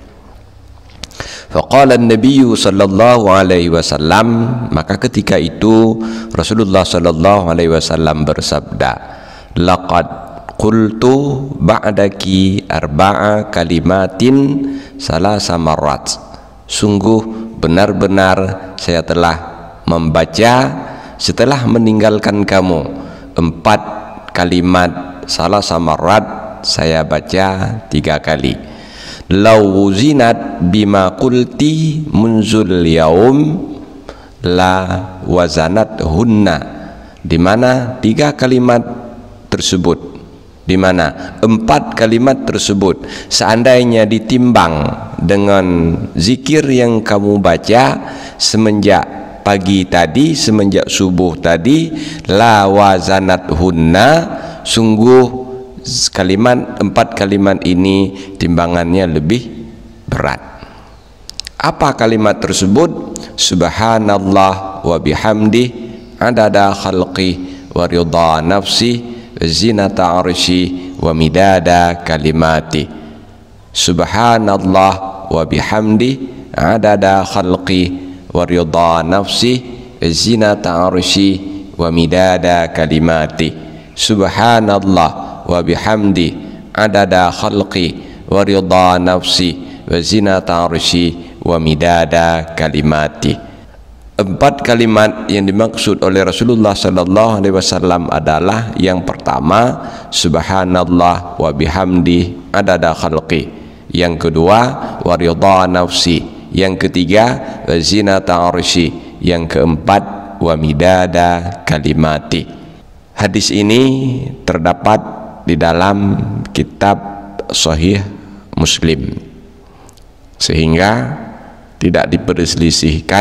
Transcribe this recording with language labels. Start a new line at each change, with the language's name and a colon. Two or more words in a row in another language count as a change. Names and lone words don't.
Arabic: فقال النبي صلى الله عليه وسلم,
Indonesian: maka ketika itu Rasulullah
Arabic: صلى الله عليه وسلم bersabda, لقد قلت بعدك أربع كلمات ثلاث مرات,
Indonesian: sungguh benar-benar saya telah membaca setelah meninggalkan kamu 4 kalimat
Arabic: ثلاث مرات,
Indonesian: saya baca 3 kali.
Arabic: لو وزنت بما قلت منذ اليوم لوزنتهن,
Indonesian: di mana 3 kalimat tersebut, di mana 4 kalimat tersebut seandainya ditimbang dengan zikir yang kamu baca semenjak pagi tadi, semenjak subuh tadi,
Arabic: لوزنتهن,
Indonesian: sungguh kalimat 4 kalimat ini timbangannya lebih berat. Apa kalimat tersebut?
Arabic: سبحان الله وبحمده عدد خلقه ورضا نفسه زنة عرشه ومداد كلماته. سبحان الله وبحمده عدد خلقه ورضا نفسه وزنة عرشه ومداد كلماته. سبحان الله وبحمده عدد خلقه ورضا نفسه وزنة عرشه ومداد كلماته.
Indonesian: 4 kalimat yang dimaksud oleh Rasulullah
Arabic: صلى الله عليه وسلم
Indonesian: adalah yang pertama
Arabic: سبحان الله وبحمده عدد خلقه,
Indonesian: yang kedua
Arabic: ورضا نفسه,
Indonesian: yang ketiga
Arabic: وزنة عرشه,
Indonesian: yang keempat
Arabic: ومداد كلماته.
Indonesian: Hadis ini terdapat di dalam kitab Sahih Muslim, sehingga tidak diperselisihkan.